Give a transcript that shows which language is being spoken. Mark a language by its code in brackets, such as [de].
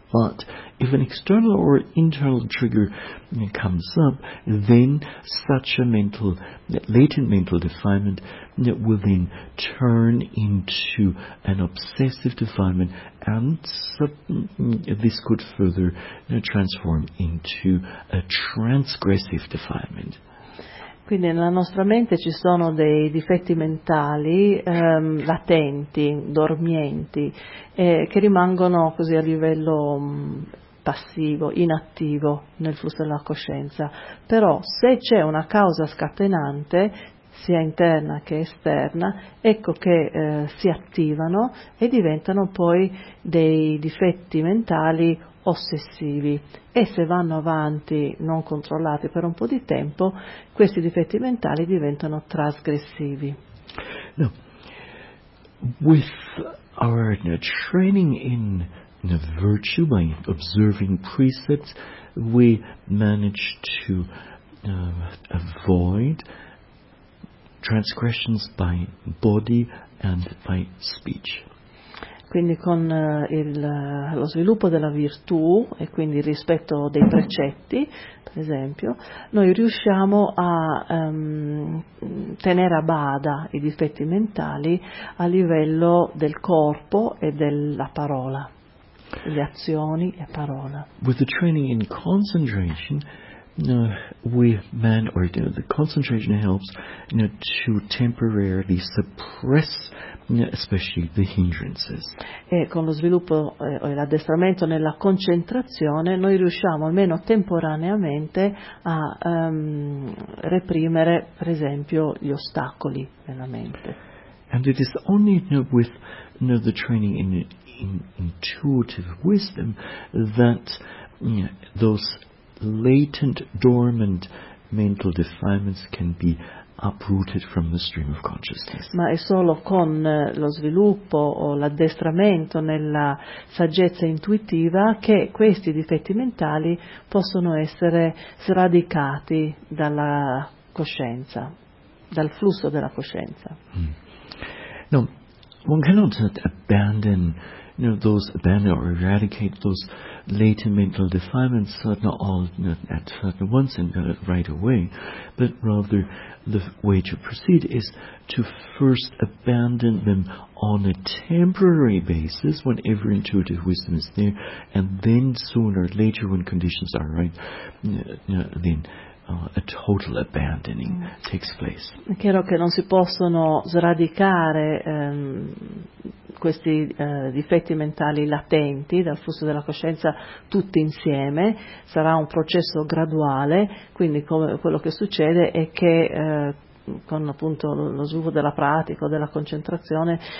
[en] But if an external or internal trigger comes up, then such a mental, latent mental defilement will then turn into an obsessive defilement, and this could further transform into a transgressive defilement. [it] Quindi nella nostra mente ci sono dei difetti mentali latenti, dormienti, che rimangono così a livello passivo, inattivo nel flusso della coscienza. Però se c'è una causa scatenante, sia interna che esterna, ecco che si attivano e diventano poi dei difetti mentali ossessivi, e se vanno avanti non controllati per un po' di tempo, questi difetti mentali diventano trasgressivi. [en] Now, with our training in virtue, by observing precepts, we manage to avoid transgressions by body and by speech. [it] Quindi con lo sviluppo della virtù, e quindi rispetto dei precetti, per esempio, noi riusciamo a tenere a bada i difetti mentali a livello del corpo e della parola, le azioni e parola. [en] With the training in concentration, the concentration helps to temporarily suppress, especially the hindrances. [it] E con lo sviluppo e l'addestramento nella concentrazione, noi riusciamo almeno temporaneamente a reprimere, per esempio, gli ostacoli nella mente. [en] And it is only with the training in intuitive wisdom that those latent, dormant mental defilements can be uprooted from the stream of consciousness. [it] Ma è solo con lo sviluppo o l'addestramento nella saggezza intuitiva che questi difetti mentali possono essere sradicati dalla coscienza, dal flusso della coscienza. [en] No, one cannot abandon those, abandon or eradicate those latent mental defilements, not all at once and right away, but rather the way to proceed is to first abandon them on a temporary basis whenever intuitive wisdom is there, and then sooner or later when conditions are right, then a total abandoning takes place. [it] È chiaro che non si possono sradicare questi difetti mentali latenti dal flusso della coscienza tutti insieme, sarà un processo graduale, quindi quello che succede è che con appunto lo sviluppo della pratica o della concentrazione